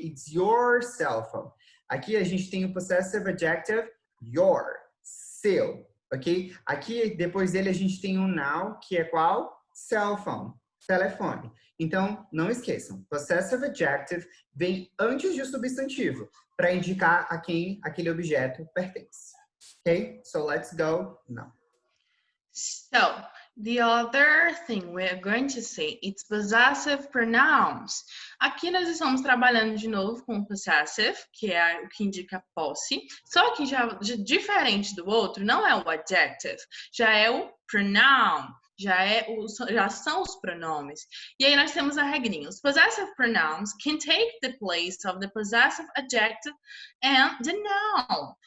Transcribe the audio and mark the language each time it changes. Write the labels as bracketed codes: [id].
[en] It's your cell phone. [pt] Aqui a gente tem o possessive adjective your, seu, ok? Aqui, depois dele, a gente tem um noun, que é qual? Cell phone, telefone. Então, não esqueçam, possessive adjective vem antes de um substantivo, para indicar a quem aquele objeto pertence. [en] Okay, so let's go now. So, the other thing we're going to say is possessive pronouns. [pt] Aqui nós estamos trabalhando de novo com possessive, que é o que indica posse, só que já diferente do outro, não é o adjective, já é o pronoun. Já são os pronomes. E aí nós temos a regrinha. [en] Os possessive pronouns can take the place of the possessive adjective and the noun.